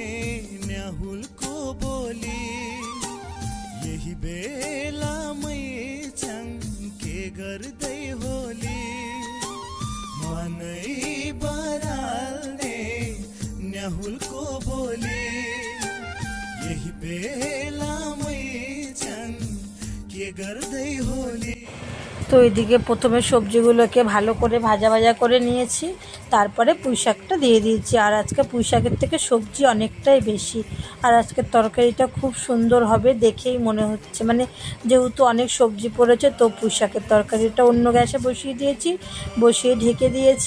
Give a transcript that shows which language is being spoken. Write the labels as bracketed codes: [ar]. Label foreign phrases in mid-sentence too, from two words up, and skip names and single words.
[ne] न्याहुलको बोली यही बेलामै चङ्के गर्दै होली मनै बराल्ने न्याहुलको बोली यही बेलामै चङ्के गर्दै होली। [bn] তো এদিকে প্রথমে সবজিগুলোকে ভালো করে ভাজা ভাজা করে নিয়েছি, তারপরে পুঁই শাকটা দিয়ে দিয়েছি। আর আজকে পুঁই শাকের থেকে সবজি অনেকটাই বেশি, আর আজকের তরকারিটা খুব সুন্দর হবে দেখেই মনে হচ্ছে। মানে যেহেতু অনেক সবজি পড়েছে তো পুঁই শাকের তরকারিটা অন্য গ্যাসে বসিয়ে দিয়েছি, বসিয়ে ঢেকে দিয়েছি।